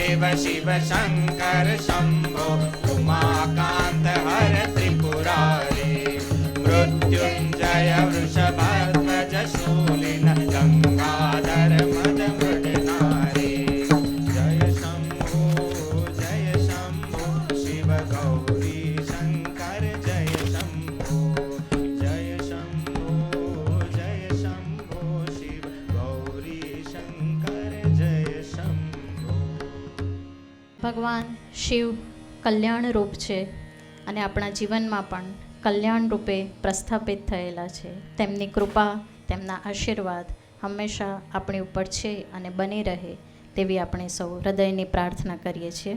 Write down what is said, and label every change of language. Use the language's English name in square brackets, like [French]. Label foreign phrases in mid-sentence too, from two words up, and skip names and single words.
[Sanskrit] शिव शङ्कर शम्भो उमाकान्त हर त्रिपुरारी मृत्युञ्जय वृषभध्वज शूलिन गङ्गाधर मद मृडनारी जय शम्भो शिव गौरी शङ्कर जय शम्भो शिव गौरी शङ्कर जय शम्भो। [Gujarati] ભગવાન શિવ કલ્યાણ રૂપ છે અને આપણા જીવનમાં પણ કલ્યાણ રૂપે પ્રસ્થાપિત થયેલા છે. તેમની કૃપા, તેમના આશીર્વાદ હંમેશા આપણી ઉપર છે અને બની રહે તેવી આપણે સૌ હૃદયની પ્રાર્થના કરીએ છીએ.